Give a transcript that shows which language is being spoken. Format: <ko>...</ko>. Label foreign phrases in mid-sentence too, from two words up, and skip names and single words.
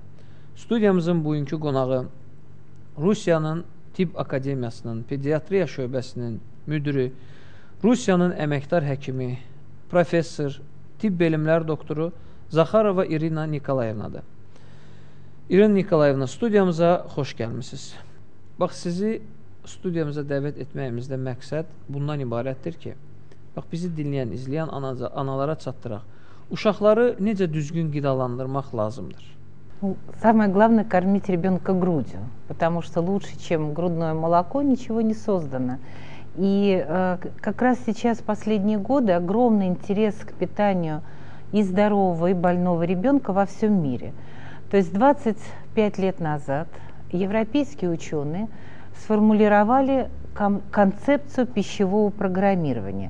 <az>Studiyamızın bugünkü qonağı Rusiyanın Tibb Akademiyasının Pediatriya şöbəsinin müdürü, Rusiyanın əməkdar həkimi, professor, tibb elmlər doktoru Zaxarova İrina Nikolayevnadır. İrina Nikolayevna, studiyamıza xoş gəlmişsiniz. Bax, sizi studiyamıza dəvət etməyimizdə məqsəd bundan ibarətdir ki, bax, bizi dinləyən, izləyən analara çatdıraq. Uşaqları necə düzgün qidalandırmaq lazımdır?</az> <ru>Самое главное – кормить ребенка грудью, потому что лучше, чем грудное молоко, ничего не создано. И как раз сейчас, последние годы, огромный интерес к питанию и здорового, и больного ребенка во всем мире. То есть 25 лет назад европейские ученые сформулировали концепцию пищевого программирования.</ru>